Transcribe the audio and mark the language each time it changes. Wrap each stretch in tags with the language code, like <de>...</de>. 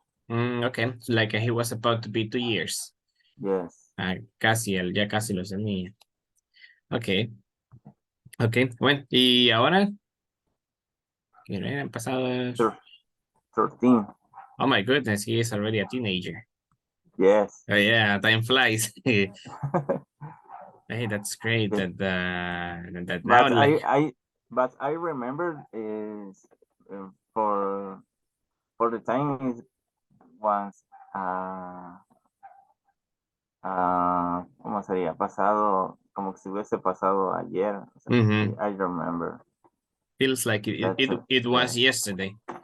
<en>Okay, so like he was about to be 2 years. Yes.</en> <es>Ya casi los tenía. Okay. Okay, bueno, y ahora que no han pasado.</es> <en>13. Oh my goodness, he is already a teenager. Yes. Oh yeah, time flies. Hey, that's great. Okay. That now But like I remember is for the time is once</en> <es>¿cómo sería? Pasado, como si hubiese pasado ayer. O sea,</es> <en>I remember. feels like it was yesterday.</en>